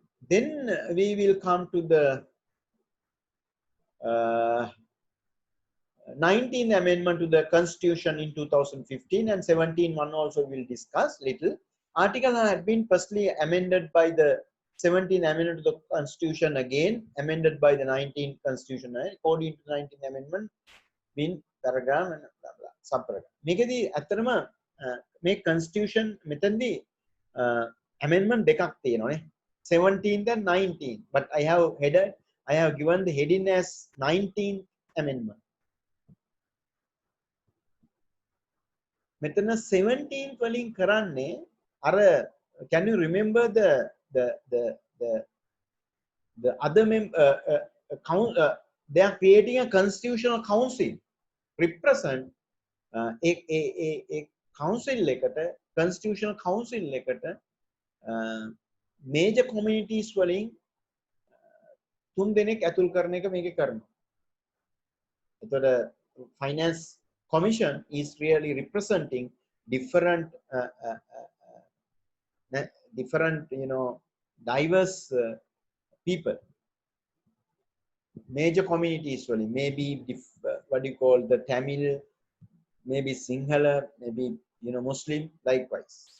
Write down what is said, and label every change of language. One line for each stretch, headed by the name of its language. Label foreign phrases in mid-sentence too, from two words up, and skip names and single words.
English: Then we will come to the 19th amendment to the constitution in 2015, and 17 one also will discuss little. Article had been firstly amended by the 17th amendment to the constitution, again amended by the 19th constitution. According to the 19th amendment, been paragraph and blah, blah, subparagraph.
Sinhala: මේකදී ඇත්තටම මේ constitution මෙතනදී amendment දෙකක් තියෙනවානේ,
English: 17th and 19th, but I have given the heading as 19th amendment.
Sinhala: මෙතන 17th වලින් කරන්නේ අර,
English: can you remember the other they are creating a constitutional council represent a council එකට, constitutional council එකට major communities
Sinhala: වලින් 3 දෙනෙක් ඇතුල් කරන එක මේකේ කරනවා.
English: එතකොට finance commission is really representing different you know, diverse people, major communities really, maybe what do you call the Tamil, maybe Sinhala, maybe you know Muslim, likewise.